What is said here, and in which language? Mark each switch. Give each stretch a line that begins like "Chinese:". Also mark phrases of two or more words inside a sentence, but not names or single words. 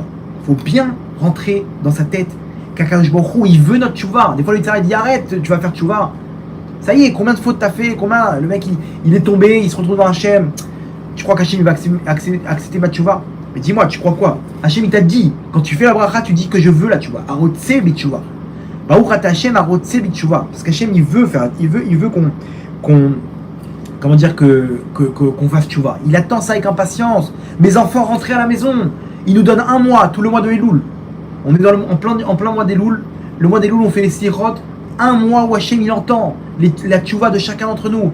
French: Il faut bien rentrer dans sa tête qu'
Hebrew: הקדוש ברוך הוא,
French: il veut notre tchouva. Des fois le tzara dit arrête, tu vas faire tchouva. Ça y est, combien de fautes t'as fait? Combien? Le mec il est tombé, il se retrouve dans Hachem. Tu crois qu'Hachem il va accepter ma tchouva? Mais dis-moi, tu crois quoi? Hachem il t'a dit, quand tu fais la bracha, tu dis que je veux la tchouva.
Hebrew: הרוצה בתשובה. ברוך אתה ה' הרוצה בתשובה.
French: Parce qu'Hachem il veut qu'on fasse tchouva. Il attend ça avec impatience. Mes enfants, rentrez à la maison. Il nous donne un mois, tout le mois de Elul. On est en plein mois d'Elul. Le mois d'Elul, on fait les sirot. Un mois où Hachem il entend la tchouva de chacun d'entre nous.